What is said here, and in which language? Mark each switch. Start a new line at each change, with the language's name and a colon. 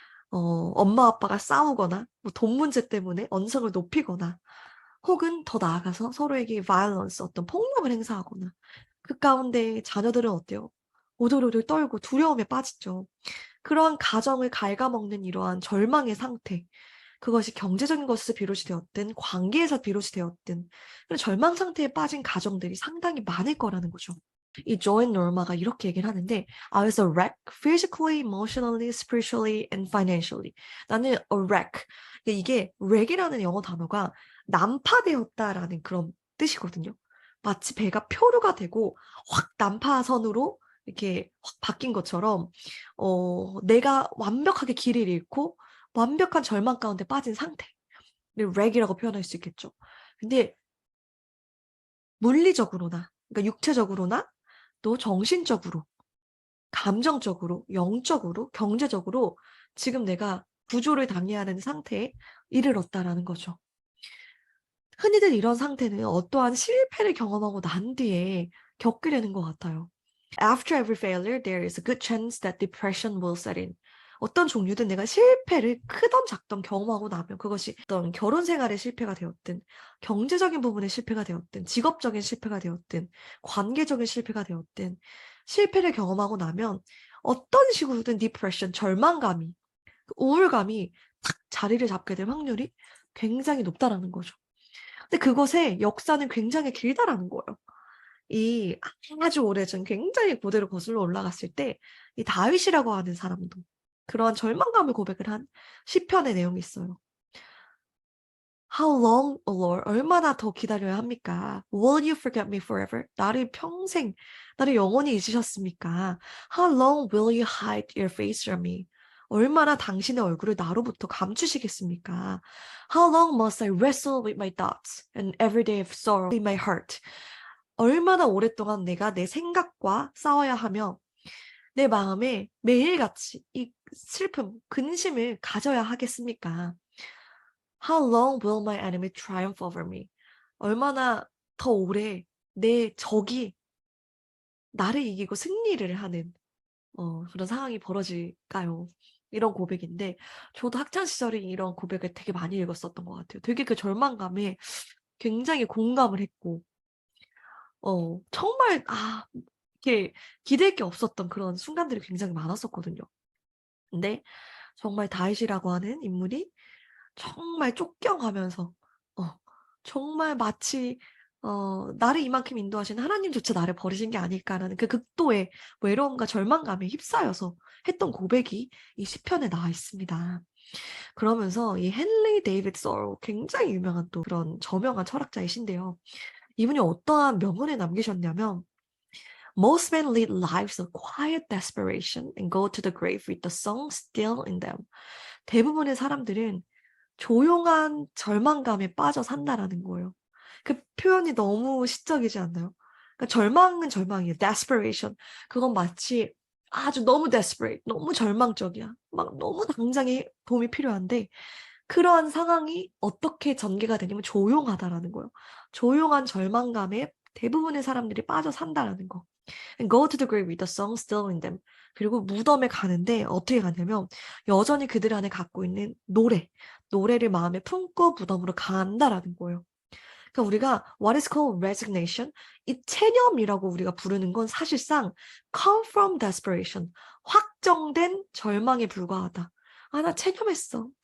Korean: 엄마 아빠가 싸우거나 돈 문제 때문에 언성을 높이거나 혹은 더 나아가서 서로에게 violence, 어떤 폭력을 행사하거나 그 가운데 자녀들은 어때요? 오돌오돌 떨고 두려움에 빠지죠. 그러한 가정을 갉아먹는 이러한 절망의 상태, 그것이 경제적인 것에서 비롯이 되었든 관계에서 비롯이 되었든 그런 절망 상태에 빠진 가정들이 상당히 많을 거라는 거죠. 이 조앤 노마가 이렇게 얘기를 하는데
English: I was a wreck, physically, emotionally, spiritually, and financially.
Korean: 나는 a wreck. 이게 wreck이라는 영어 단어가 난파되었다라는 그런 뜻이거든요. 마치 배가 표류가 되고 확 난파선으로 이렇게 확 바뀐 것처럼 내가 완벽하게 길을 잃고 완벽한 절망 가운데 빠진 상태를 wreck이라고 표현할 수 있겠죠. 근데 물리적으로나 그러니까 육체적으로나 또 정신적으로, 감정적으로, 영적으로, 경제적으로 지금 내가 구조를 당해야 하는 상태에 이르렀다라는 거죠. 흔히들 이런 상태는 어떠한 실패를 경험하고 난 뒤에 겪게 되는 것 같아요.
English: After every failure, there is a good chance that depression will set in.
Korean: 어떤 종류든 내가 실패를 크던 작던 경험하고 나면 그것이 어떤 결혼 생활의 실패가 되었든 경제적인 부분의 실패가 되었든 직업적인 실패가 되었든 관계적인 실패가 되었든 실패를 경험하고 나면 어떤 식으로든 디프레션, 절망감이 우울감이 탁 자리를 잡게 될 확률이 굉장히 높다라는 거죠. 근데 그것의 역사는 굉장히 길다라는 거예요. 이 아주 오래전 굉장히 고대로 거슬러 올라갔을 때 이 다윗이라고 하는 사람도 그러한 절망감을 고백을 한 시편의 내용이 있어요.
English: How long, O Lord?
Korean: 얼마나 더 기다려야 합니까?
English: Will you forget me forever?
Korean: 나를 영원히 잊으셨습니까?
English: How long will you hide your face from me?
Korean: 얼마나 당신의 얼굴을 나로부터 감추시겠습니까?
English: How long must I wrestle with my thoughts and every day of sorrow in my heart?
Korean: 얼마나 오랫동안 내가 내 생각과 싸워야 하며 내 마음에 매일같이 이 슬픔, 근심을 가져야 하겠습니까?
English: How long will my enemy triumph over me?
Korean: 얼마나 더 오래 내 적이 나를 이기고 승리를 하는 그런 상황이 벌어질까요? 이런 고백인데 저도 학창 시절에 이런 고백을 되게 많이 읽었었던 것 같아요. 되게 그 절망감에 굉장히 공감을 했고 정말 이렇게 기댈 게 없었던 그런 순간들이 굉장히 많았었거든요. 근데 정말 다윗이라고 하는 인물이 정말 쫓겨가면서 어 정말 마치 '나를 이만큼 인도하신 하나님조차 나를 버리신 게 아닐까.'라는 그 극도의 외로움과 절망감에 휩싸여서 했던 고백이 이 시편에 나와 있습니다. 그러면서 이 헨리 데이비드 서로 굉장히 유명한 또 그런 저명한 철학자이신데요. 이분이 어떠한 명언을 남기셨냐면
English: "Most men lead lives of quiet desperation and go to the grave with the song still in them."
Korean: 대부분의 사람들은 조용한 절망감에 빠져 산다라는 거예요. 그 표현이 너무 시적이지 않나요? 그러니까 절망은 절망이에요.
English: desperation.
Korean: 그건 마치 아주 너무 desperate, 너무 절망적이야. 막 너무 당장에 도움이 필요한데 그러한 상황이 어떻게 전개가 되냐면 조용하다라는 거예요. 조용한 절망감에 대부분의 사람들이 빠져 산다라는 거.
English: And go to the grave with the song still in them.
Korean: 그리고 무덤에 가는데 어떻게 가냐면 여전히 그들 안에 갖고 있는 노래를 마음에 품고 무덤으로 간다라는 거예요. 그러니까 우리가
English: what is called resignation,
Korean: 이 체념이라고 우리가 부르는 건 사실상
English: come from desperation,
Korean: 확정된 절망에 불과하다. 아, 나 체념했어.